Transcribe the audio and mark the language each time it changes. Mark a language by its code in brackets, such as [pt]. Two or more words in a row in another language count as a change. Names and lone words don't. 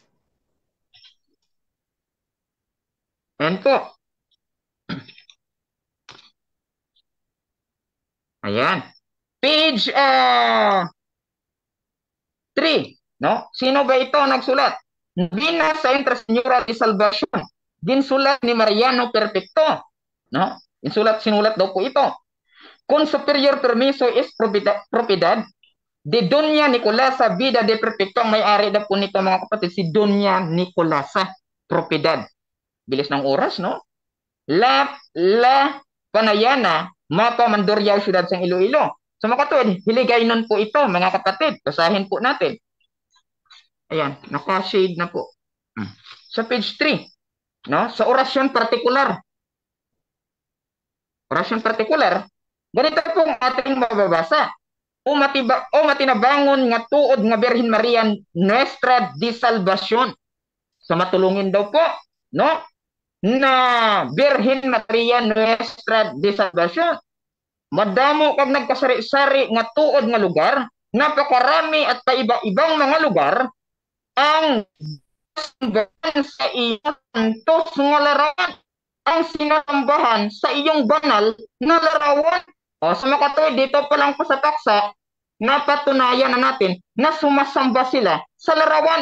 [tl] Ayan po. Ayan. Page 3. No? Sino ba ito nagsulat? Bina sa Intra Senyora de Salvacion. [hil] Ginsulat ni Mariano Perfecto. No? [tl] Sinulat daw po ito. [es] Con superior permiso es propiedad de Doña Nicolasa Vida de Perfecto. [tl] Ang may-ari na po nito mga kapatid, si Doña Nicolasa Propiedad. Bilis ng oras, no? La Panayana, Mapa Mandurriao, Ciudad San Iloilo. So makatuwid, hiligay nun po ito mga kapatid. Basahin po natin. Ayan, naka-shade na po. Sa page 3, no? Sa orasyon partikular. Orasyon partikular, ganito po ang ating mababasa. [hil] O matinabangon nga tuod nga Birhen Maria Nuestra de Salvacion. [tl] So matulungin daw po, no? Na Birhen Maria Nuestra de Salvacion. [hil] Madamo kag nagkasari-sari nga tuod nga lugar, [tl] napakarami at paiba-ibang mga lugar ang sumasambahan sa iyong [hil] santos nga larawan, [tl] ang sinasambahan sa iyong banal na larawan. O, sa makatoy, dito pa lang po sa paksa, napatunayan na natin na sumasamba sila sa larawan.